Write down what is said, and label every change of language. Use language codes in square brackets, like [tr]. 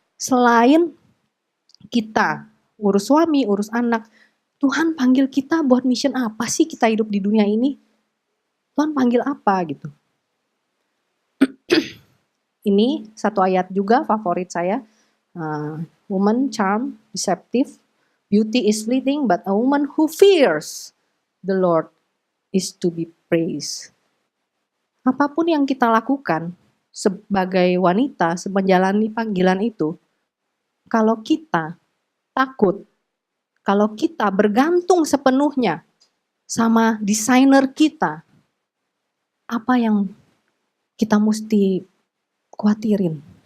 [id] Selain kita urus suami, urus anak, Tuhan panggil kita buat mission apa sih kita hidup di dunia ini? Tuhan panggil apa gitu. Ini satu ayat juga favorit saya. [en] Woman charm, deceptive, beauty is fleeting, but a woman who fears the Lord is to be praised. [id] Apapun yang kita lakukan sebagai wanita, menjalani panggilan itu, kalau kita takut, kalau kita bergantung sepenuhnya sama desainer kita, apa yang kita mesti khawatirin?